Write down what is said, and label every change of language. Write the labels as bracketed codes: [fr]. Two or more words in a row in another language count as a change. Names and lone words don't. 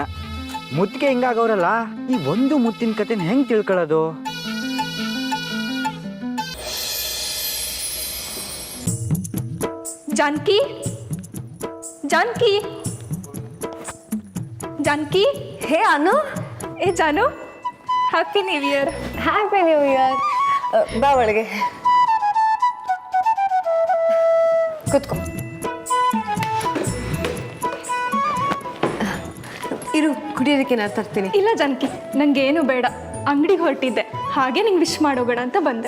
[kn] ಮುತ್ತಿಗೆ ಹಿಂಗಾಗವ್ರಲ್ಲ, ಈ ಒಂದು ಮುತ್ತಿನ ಕತೆನ ಹೆಂಗೆ ತಿಳ್ಕೊಳ್ಳೋದು? जानकी जानकी जानकी ಹೇ ಅನು, [en] ए जानू happy new year. happy new year. [kn] ಬಾ ಒಳಗೆ ಕೂತ್ಕೋ. ಇರು, ಕುಡಿಯೋದಕ್ಕೆ ನಾನು ತರ್ತೀನಿ. ಇಲ್ಲ ಜಾನಕಿ, ನನಗೇನು ಬೇಡ. ಅಂಗಡಿಗೆ ಹೊರಟಿದ್ದೆ, ಹಾಗೆ ನಿಂಗೆ ವಿಶ್ ಮಾಡೋಬೇಡ ಅಂತ ಬಂದೆ.